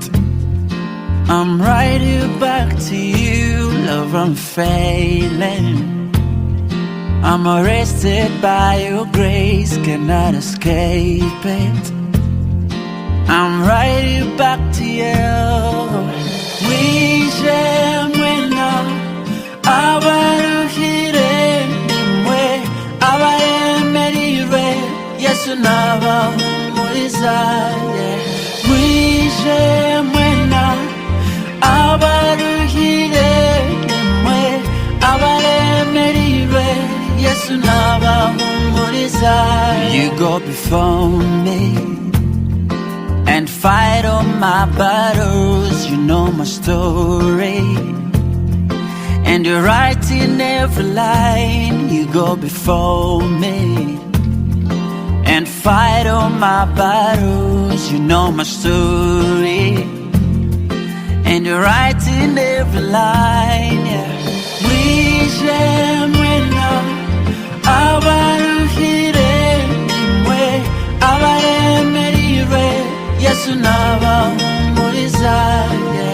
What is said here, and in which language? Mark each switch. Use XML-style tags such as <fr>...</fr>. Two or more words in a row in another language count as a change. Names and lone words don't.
<en>I'm right here back to you. Love, I'm failing. I'm arrested by your grace, cannot escape it. I'm right here back to you.</en> <rw>Wishemwena abaruhire nimwe abaremerire Yesu nabahumurizaye. Wishemwena abaruhire nimwe abaremerire Yesu nabahumurizaye.</rw> <en>You go before me and fight all my battles. You know my story, and you're right in every line. You go before me and fight all my battles. You know my story, and you're right in every line. Yeah.</en> <rw>Wishemwena abaruhire nimwe abaremerire Yesu nabahumurizaye.</rw>